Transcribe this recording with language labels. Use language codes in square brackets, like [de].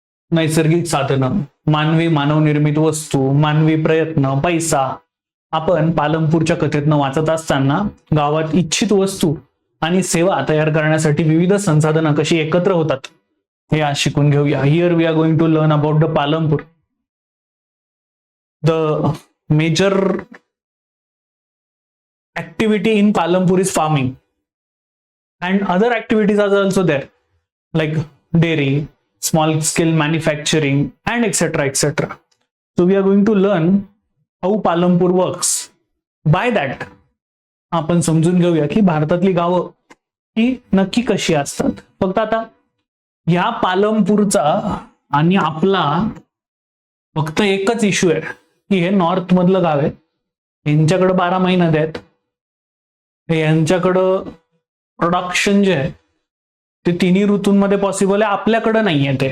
[mr] नैसर्गिक साधनं, मानवनिर्मित वस्तू, मानवी प्रयत्न, पैसा. आपण पालमपूरच्या कथेतनं वाचत असताना गावात इच्छित वस्तू आणि सेवा तयार करण्यासाठी विविध संसाधनं कशी एकत्र होतात हे आज शिकून घेऊया. [en] Here we are going to learn about the Palampur. The major activity in Palampur is farming, and other activities are also there, like dairy, small scale manufacturing, and etc. etc. So we are going to learn how Palampur works. By that [mr] आपण समजून घेऊया की भारतातली गावं ही नक्की कशी असतात. फक्त आता या पालमपूरचा आणि आपला फक्त एकच इश्यू आहे की हे नॉर्थ मधलं गाव आहे, यांच्याकडे 12 महिने आहेत, यांच्याकडं प्रोडक्शन जे आहे ते तिन्ही ऋतूंमध्ये पॉसिबल आहे, आपल्याकडे नाहीये.